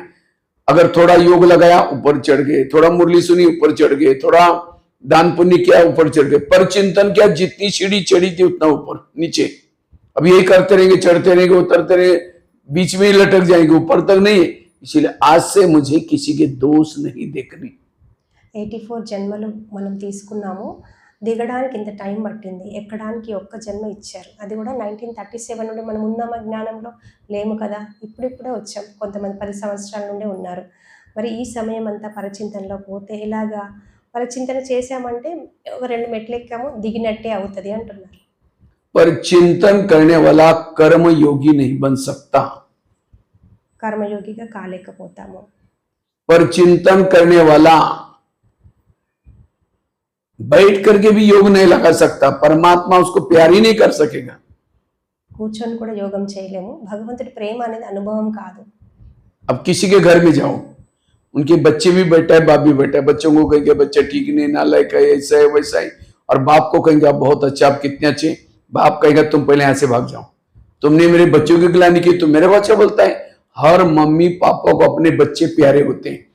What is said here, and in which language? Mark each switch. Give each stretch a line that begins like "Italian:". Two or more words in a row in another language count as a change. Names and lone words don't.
Hindi: अगर थोड़ा योग लगाया ऊपर चढ़ गए, थोड़ा मुरली सुनी ऊपर चढ़ गए, थोड़ा दान पुण्य किया ऊपर चढ़ गए, पर चिंतन किया जितनी सीढ़ी चढ़ी थी उतना ऊपर नीचे। अब यही करते रहेंगे, चढ़ते रहेंगे, उतरते रहेंगे, बीच में ही लटक जाएंगे, ऊपर तक नहीं। इसीलिए आज से मुझे किसी के दोष नहीं देखने।
Telugu: 84 జన్మలు మనం తీసుకున్నాము, దిగడానికి ఇంత టైం పట్టింది, ఎక్కడానికి ఒక్క జన్మ ఇచ్చారు. అది కూడా 1937 నుండి మనం ఉన్నామా జ్ఞానంలో? లేము కదా, ఇప్పుడిప్పుడే వచ్చాం. కొంతమంది 10 సంవత్సరాల నుండే ఉన్నారు. మరి ఈ సమయం అంతా పరచింతనలో పోతే ఎలాగా? పరచింతన చేశామంటే ఒక 2 మెట్లు ఎక్కాము, దిగినట్టే అవుతుంది అంటున్నారు.
Hindi: पर चिंतन करने वाला कर्म योगी नहीं बन सकता।
Telugu: కర్మయోగిగా కాలేకపోతాము.
Hindi: पर चिंतन करने वाला बैठ करके भी योग नहीं लगा सकता, परमात्मा उसको प्यार ही नहीं कर सकेगा।
Telugu: కూర్చొని కూడా యోగం చేయలేము. భగవంతుడి ప్రేమ అనేది అనుభవం కాదు.
Hindi: अब किसी के घर में जाओ, उनके बच्चे भी बैठा है, बाप भी बैठा है, बच्चों को कहेंगे बच्चा ठीक नहीं, नालायक है, ऐसा है वैसा है, और बाप को कहेंगे आप बहुत अच्छा, आप कितने अच्छे। बाप कहेगा तुम पहले यहाँ से भाग जाओ, तुमने मेरे बच्चों की गिलानी की, तुम मेरा बच्चा बोलता है। हर मम्मी पापा को अपने बच्चे प्यारे होते हैं।